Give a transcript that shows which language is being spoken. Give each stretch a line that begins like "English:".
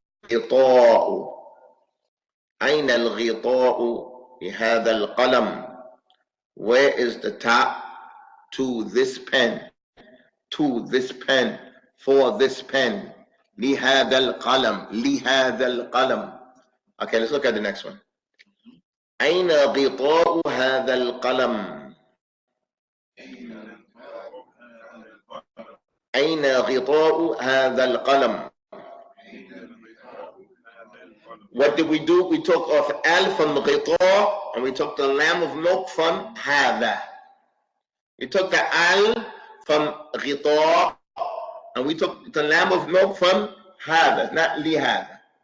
Arabic: غطاء. أين الغطاء لهذا القلم?
English: Where is the top to this pen, to this pen, for this pen.
Arabic: لهذا القلم, لهذا القلم.
English: Okay, let's look at the next one.
Arabic: أين غطاء هذا القلم؟ أين غطاء هذا القلم?
English: What did we do? We took off al from غطاء and we took the lamb of milk from هذا. We took the al from غطاء and we took the lamb of milk from هذا, not لهذا.